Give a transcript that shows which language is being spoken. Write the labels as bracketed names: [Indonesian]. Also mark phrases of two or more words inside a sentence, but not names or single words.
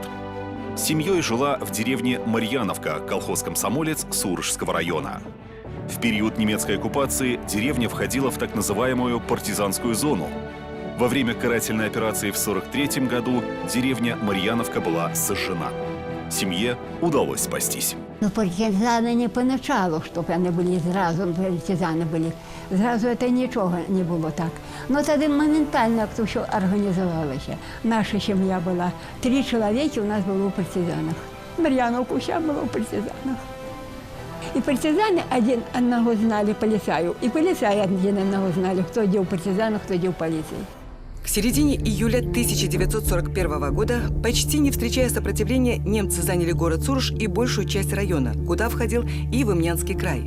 [Russian] С семьей жила в деревне Марьяновка, колхоз-комсомолец Сурожского района. В период немецкой оккупации деревня входила в так называемую партизанскую зону. Во время карательной операции в 1943 году деревня Марьяновка была сожжена. Семье удалось спастись. Но партизаны не поначалу, [Ukrainian] щоб вони були зразу, партизани були. Зразу це нічого не було так. Но тоді моментально як то все організувалося. Наша сім'я була 3 чоловіки, у нас було у партизанах. Мар'яновка вся була у партизанах. [Russian] И партизаны один одного знали полицаю, и полицаи один одного знали, кто где у партизанов, кто где у полиции. К середине июля 1941 года, почти не встречая сопротивления, немцы заняли город Сурож и большую часть района, куда входил и Вымнянский край.